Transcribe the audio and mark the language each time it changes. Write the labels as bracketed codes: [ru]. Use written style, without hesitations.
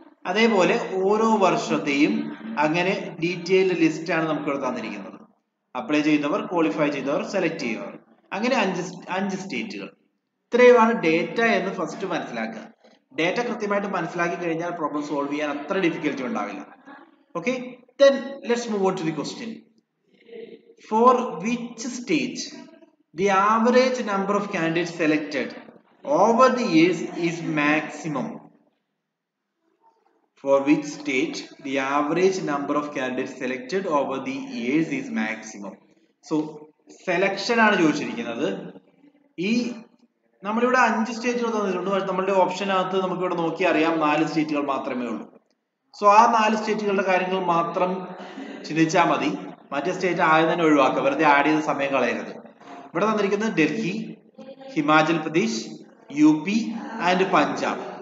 [ml] അതേപോലെ ഓരോ വർഷത്തെയും അങ്ങനെ ഡീറ്റെയിൽഡ് ലിസ്റ്റ് ആണ് നമുക്കിവിടെ തന്നിരിക്കുന്നത്. അപ്ലൈ ചെയ്തവർ, ക്വാളിഫൈ ചെയ്തവർ, സെലക്ട് ചെയ്തവർ, അങ്ങനെ 5 സ്റ്റേറ്റുകൾ. ഇത്രയുമാണ് ഡേറ്റ എന്ന് ഫസ്റ്റ് മനസ്സിലാക്കുക. ഡേറ്റ കൃത്യമായിട്ട് മനസ്സിലാക്കി കഴിഞ്ഞാൽ പ്രോബ്ലം സോൾവ് ചെയ്യാൻ അത്ര ഡിഫിക്കൽറ്റി ഉണ്ടാവില്ല. [en] Okay, then let's move on to the question. For which state the average number of candidates selected over the years is maximum? For which state the average number of candidates selected over the years is maximum? [ml] So selection ആണ് ചോദിച്ചിരിക്കുന്നത്. ഈ നമ്മളിവിടെ 5 സ്റ്റേറ്റുകൾ തന്നിട്ടുണ്ട്. നമ്മളുടെ ഓപ്ഷനകത്ത് നമുക്കിവിടെ നോക്കി അറിയാം 4 സ്റ്റേറ്റുകൾ മാത്രമേ ഉള്ളൂ. സോ ആ 4 സ്റ്റേറ്റുകളുടെ കാര്യങ്ങൾ മാത്രം ചിന്തിച്ചാൽ മതി. മറ്റേ സ്റ്റേറ്റ് ആദ്യം തന്നെ ഒഴിവാക്കുക, വെറുതെ ആഡ് ചെയ്ത സമയം കളയരുത്. ഇവിടെ തന്നിരിക്കുന്നത് ഡൽഹി, ഹിമാചൽ പ്രദേശ്, UP ആൻഡ് പഞ്ചാബ്.